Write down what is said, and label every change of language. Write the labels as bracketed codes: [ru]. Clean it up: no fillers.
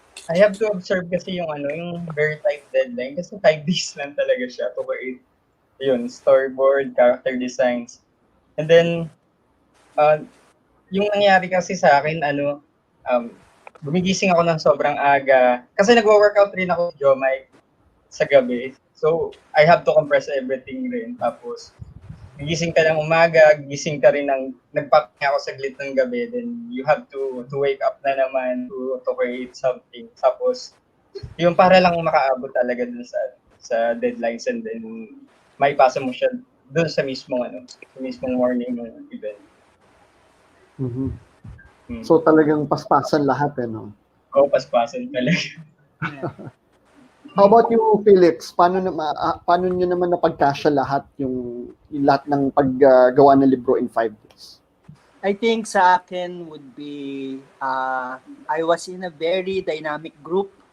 [en] I have to observe kasi yung very tight deadline kasi 5 days lang talaga siya to create yun, storyboard, character designs. [tl] And then, yung nangyari kasi sa akin, gumigising ako ng sobrang aga. Kasi nagwo-workout rin ako with Jomai sa gabi. [en] So, I have to compress everything rin. [tl] Tapos, gising ka ng umaga, gising ka rin nagpapahinga ako saglit ng gabi, then you have to wake up na naman to create something. Tapos, yung para lang makaabot talaga dun sa deadlines and then may pasa mo siya dun sa mismong morning ng event. So talagang paspasan lahat, no? Oo, paspasan talaga. [en] How about you, Felix? [tl] Paano nyo naman napagkasya lahat yung lahat ng paggawa ng libro in 5 days? [en] I think sa akin would be, I was in a very dynamic group.